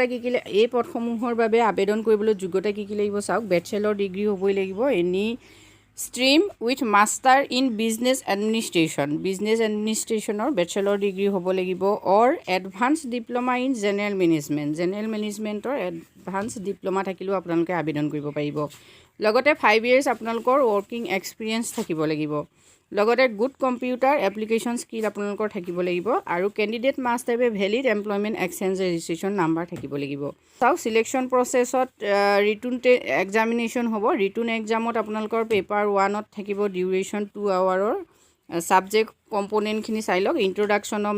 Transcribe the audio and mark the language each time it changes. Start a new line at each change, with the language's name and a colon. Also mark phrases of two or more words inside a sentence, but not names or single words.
Assamese: কি কি এই পদসমূহৰ বাবে আবেদন কৰিবলৈ যোগ্যতা কি কি লাগিব চাওক
English: bachelor degree
Assamese: হ'বই লাগিব
English: any stream with master in business administration
Assamese: ৰ
English: bachelor degree
Assamese: হ'ব লাগিব
English: or advanced diploma in general management
Assamese: ৰ
English: advanced diploma
Assamese: থাকিলেও আপোনালোকে আবেদন কৰিব পাৰিব লগতে 5 ইয়াৰ্ছ আপোনালোকৰ
English: working experience
Assamese: থাকিব লাগিব লগতে
English: good computer application skill
Assamese: আপোনালোকৰ থাকিব লাগিব আৰু
English: candidate must have a valid employment exchange registration number
Assamese: থাকিব লাগিব চাওক
English: selection processত written examination
Assamese: হ'ব
English: written examত
Assamese: আপোনালোকৰ পেপাৰ 1ত থাকিব
English: duration 2 hourৰ subject componentখিনি
Assamese: চাই লওক
English: introduction of